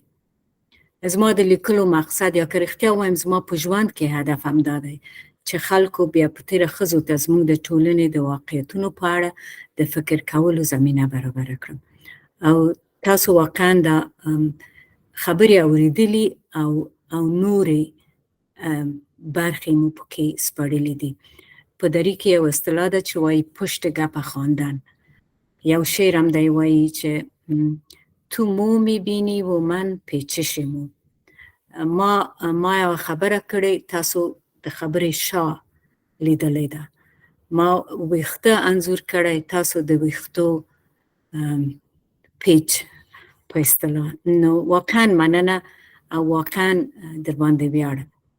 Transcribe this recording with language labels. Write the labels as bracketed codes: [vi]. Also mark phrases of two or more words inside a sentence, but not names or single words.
[ps] زما د لیکلو مقصد یا که رښتیا ووایم زما په ژوند کې هدف همدا دی چې خلکو بیا په تېره ښځو ته زموږ د ټولنې د واقعیتونو په اړه د فکر کولو زمینه برابره کړم. او تاسو واقعا دا خبرې اورېدلي او نورې برخې مو پکې سپړلي دي. په دري کې یو اصطلاح ده چې وایي [fa] پشت گپ خواندن. [ps] یو شعر هم دی وایي چې [fa] تو مو میبینی و من پیچش مو. [ps] ما یو خبره کړې، تاسو د خبرې شا لیدلی ده. ما ویښته انځور کړی، تاسو د ویښتو پیچ په اصطلاح. نو واقعا مننه او واقعا در باندې ویاړم.